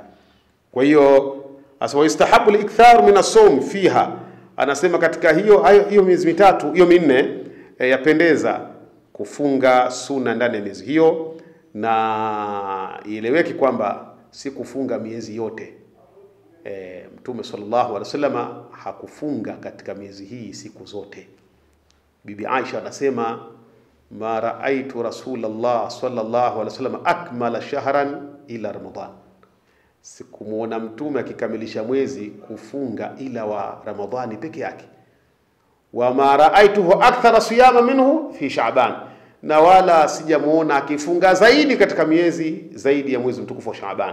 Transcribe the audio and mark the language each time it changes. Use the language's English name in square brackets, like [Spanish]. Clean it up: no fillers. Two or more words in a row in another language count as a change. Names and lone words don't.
[Swahili] Kwa hiyo [Arabic] أصح استحباب الإكثار من الصوم فيها, [Swahili] anasema katika hiyo miezi mitatu, hiyo minne, yapendeza kufunga sunna ndani ya miezi hiyo, na ieleweke kwamba si kufunga miezi yote. Mtume [Arabic] صلى الله عليه وسلم [Swahili] hakufunga katika miezi hii siku zote. Bibi Aisha anasema [Arabic] ما رأيت رسول الله صلى الله عليه وسلم أكمل شهرا إلا رمضان, [Swahili] sikumuona mtume akikamilisha mwezi kufunga ila wa Ramadhani peke yake. [Arabic] وما رأيته أكثر صياما منه في شعبان, [Swahili] na wala sijamuona akifunga zaidi katika miezi zaidi ya mwezi mtukufu wa Sha'ban.